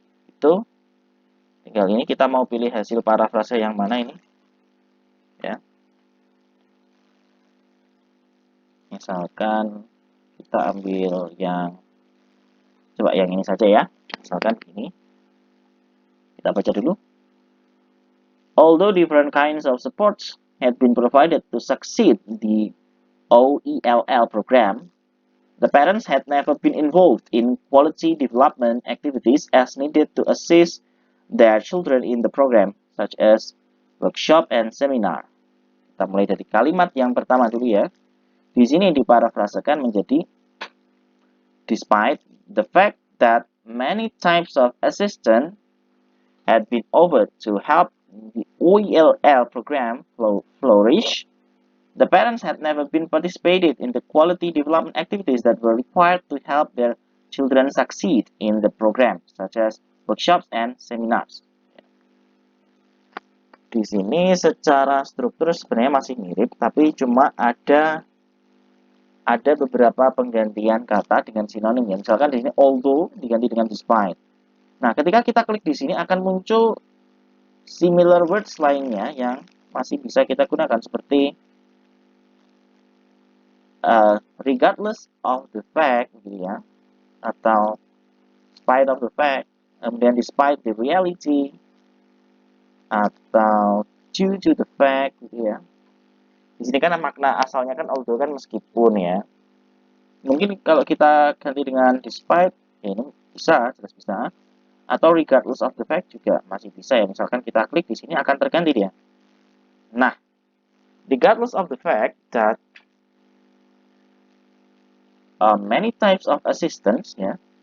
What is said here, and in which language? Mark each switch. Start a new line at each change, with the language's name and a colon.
Indonesian: Itu tinggal ini kita mau pilih hasil parafrase yang mana ini. Ya. Misalkan kita ambil yang coba yang ini saja ya. Misalkan ini. Kita baca dulu.
English: Although different kinds of supports had been provided to succeed the OELL program, The parents had never been involved in quality development activities as needed to assist their children in the program, such as workshop and seminar.
Indonesian: Kita mulai dari kalimat yang pertama dulu ya. Di sini diparafrasekan menjadi
English: despite the fact that many types of assistance had been offered to help the OELL program flourish, the parents had never been participated in the quality development activities that were required to help their children succeed in the program, such as workshops and seminars.
Indonesian: Di sini secara struktur sebenarnya masih mirip, tapi cuma ada beberapa penggantian kata dengan sinonim ya. Misalkan di sini although diganti dengan despite. Nah, ketika kita klik di sini akan muncul
English: similar words
Indonesian: lainnya yang masih bisa kita gunakan seperti
English: regardless of the fact
Indonesian: gitu ya, atau
English: spite of the fact,
Indonesian: kemudian
English: despite the reality,
Indonesian: atau
English: due to the fact
Indonesian: gitu ya. Di sini kan makna asalnya kan although kan meskipun ya. Mungkin kalau kita ganti dengan despite, ya ini bisa, jelas bisa. Atau
English: regardless of the fact
Indonesian: juga masih bisa ya. Misalkan kita klik di sini akan terganti dia.
English: Nah, regardless of the fact that many types of assistance ya.